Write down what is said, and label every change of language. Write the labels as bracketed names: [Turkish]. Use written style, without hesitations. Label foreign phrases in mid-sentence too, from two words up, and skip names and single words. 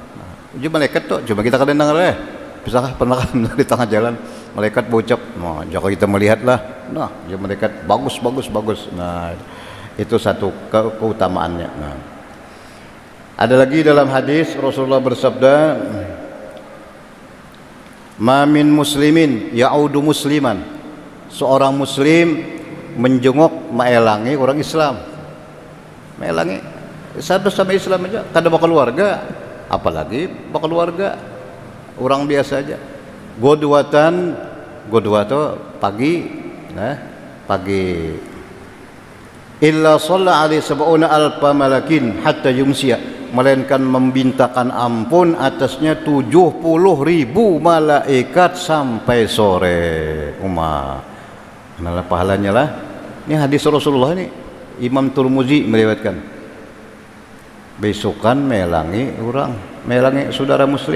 [Banjar] Uji malaikat tuh, cuma kita kadang dengar bisakah pernah di tengah jalan malaikat bocap, nah jika kita melihatlah, nah ya malaikat bagus. Nah itu satu keutamaannya. Nah, ada lagi dalam hadis Rasulullah bersabda, [Arabic] ما من مسلم يعود مسلما, [Banjar] seorang muslim menjenguk melangi orang Islam, melangi sama Islam aja, kada bakal keluarga, apalagi bakal keluarga orang biasa aja. Godwa itu pagi, pagi. [Arabic] إلا صلى عليه سبعون ألف ملك حتى يمسي, [Banjar] melainkan membintakan ampun atasnya 70.000 malaikat sampai sore. Nah pahalanya lah. Ini hadis Rasulullah ini, Imam Tirmidzi meriwayatkan. Besokan melangi orang, melangi saudara muslim.